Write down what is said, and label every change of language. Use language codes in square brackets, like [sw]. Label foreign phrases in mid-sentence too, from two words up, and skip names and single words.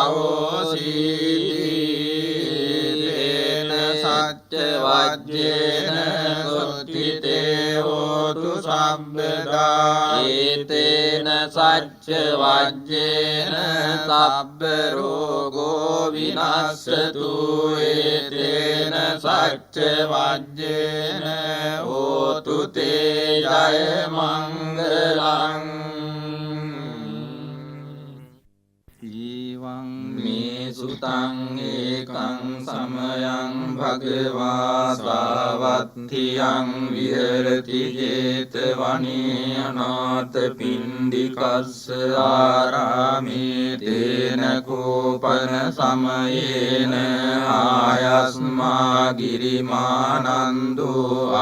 [pi] අවසීතේන සච්ච වජ්ජේන සොත්තිතේ හෝතු සම්බදා ඒතේන සච්ච වජ්ජේන සබ්බ රෝගෝ විනස්සතු ඒතේන සච්ච වජ්ජේන හෝතු තේ ජය මංගලං මේ සුතං ඒකං සමයං භගවා සාවත්තියං විහෙරති ජේතවනේ අනාථ පිණ්ඩිකස්ස ආරාමේ තේන කෝපන සමයේන ආයස්මා ගිරිමානන්දෝ